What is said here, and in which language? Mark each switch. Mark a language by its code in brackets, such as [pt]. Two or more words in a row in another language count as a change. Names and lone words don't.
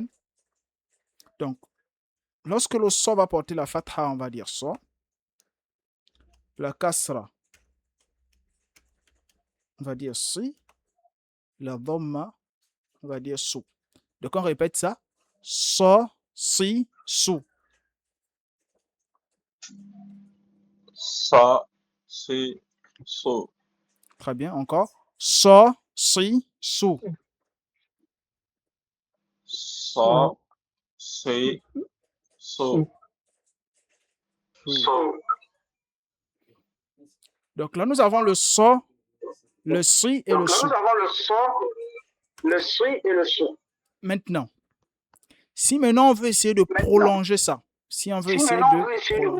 [fr] Donc, lorsque le so va porter la fatha, on va dire so. La kasra, on va dire si. La dhamma, on va dire sou. Donc, on répète ça. [ar] So, si, sou. Sa, si, so. [fr] Très bien. Encore. [ar] So, si, sou. Sa, si, so. [fr] Donc là, nous avons le so, le si et le sou. Nous avons le so, le si et le sou. Maintenant, si maintenant on veut essayer de prolonger ça, si on veut essayer de